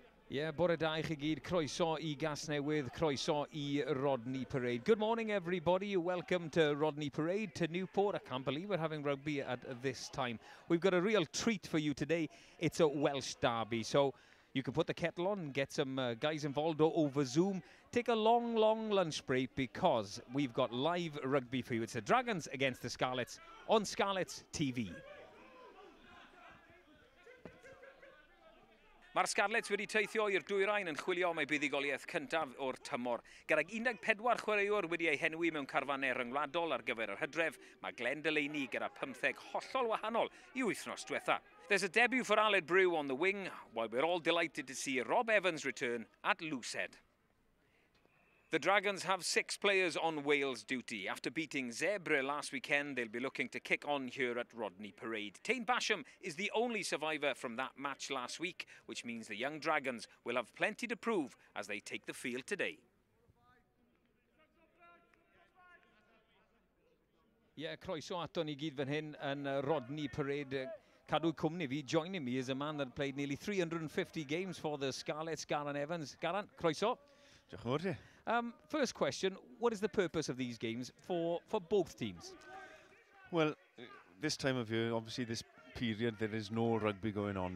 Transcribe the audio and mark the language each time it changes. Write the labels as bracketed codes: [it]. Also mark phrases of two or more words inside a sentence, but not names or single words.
[cy] Bore da I chi gyd, croeso I gas newydd, croeso I Rodney Parade. [en] Good morning everybody, welcome to Rodney Parade, to Newport. I can't believe we're having rugby at this time. We've got a real treat for you today. It's a Welsh derby, so you can put the kettle on and get some guys involved over Zoom. Take a long lunch break because we've got live rugby for you. It's the Dragons against the Scarlets on Scarlets TV. [cy] Mae'r Scarlets wedi teithio i'r dwyrain yn chwilio am ei buddigoliaeth cyntaf o'r tymor. Gydag 14 chwaraewr wedi ei henwi mewn carfannau ryngwladol ar gyfer yr Hydref, mae Glenn Delaney gyda 15 hollol wahanol I wythnos diwetha. [en] There's a debut for Aled Brew on the wing, while we're all delighted to see Rob Evans return at loosehead. The Dragons have 6 players on Wales duty. After beating Zebre last weekend, they'll be looking to kick on here at Rodney Parade. Tain Basham is the only survivor from that match last week, which means the young Dragons will have plenty to prove as they take the field today. [cy] Croeso ato ni gyd fan hyn yn Rodney Parade. Cadw cwmni fi, [en] joining me is a man that played nearly 350 games for the Scarlets, Garran Evans. Garran, croeso. First question, what is the purpose of these games for both teams? Well, this time of year, obviously this period, there is no rugby going on.